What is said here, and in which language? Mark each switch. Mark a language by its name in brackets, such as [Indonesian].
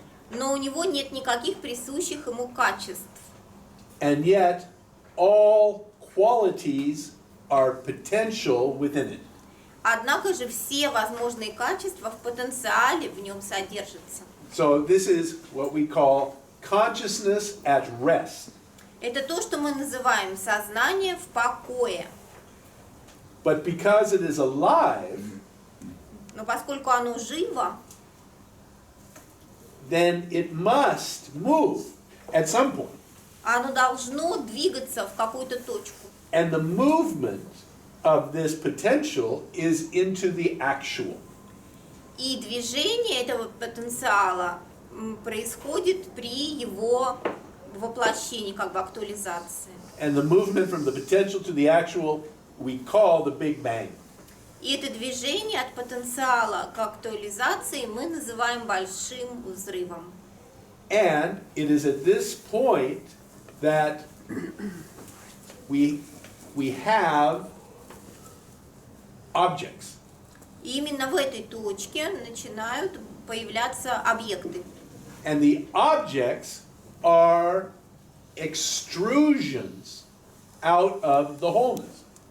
[Russian] Но у него нет никаких присущих ему качеств. [English] and yet all qualities are potential within it. [Russian] Однако же все возможные качества в потенциале в нем содержатся. [English] So this is what we call consciousness at rest. [Russian] Это то, что мы называем сознание в покое. [English] But because it is alive, [Russian] Но поскольку оно живо, [English] then it must move at some point. [Russian] оно должно двигаться в какую-то точку. [English] And the movement of this potential is into the actual. [Russian] И движение этого потенциала происходит при его воплощении, как бы актуализации. [English] And the movement from the potential to the actual we call the Big Bang. [Russian] И это движение от потенциала к актуализации мы называем большим взрывом. [English] And it is at this point that we have objects. [Russian] И именно в этой точке начинают появляться объекты. [English] And the objects are extrusions out of the wholeness.